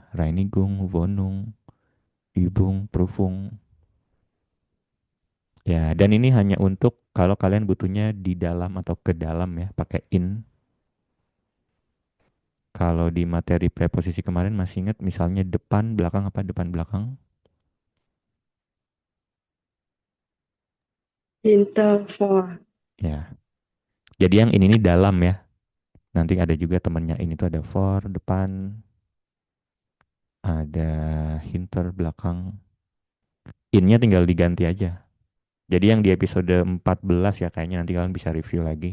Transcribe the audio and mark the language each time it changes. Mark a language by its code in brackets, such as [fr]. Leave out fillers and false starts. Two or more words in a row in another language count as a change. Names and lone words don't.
[de] Reinigung, Wohnung, Übung, Prüfung. [id] Ya, dan ini hanya untuk kalau kalian butuhnya di dalam atau ke dalam ya, pakai in. Kalau di materi preposisi kemarin masih ingat misalnya depan, belakang apa depan, belakang? [de] Hinter, vor. [id] Ya. Jadi yang ini dalam ya. Nanti ada juga temennya ini tuh ada for depan, ada hinter belakang. In-nya tinggal diganti aja. Jadi yang di episode 14 ya kayaknya nanti kalian bisa review lagi.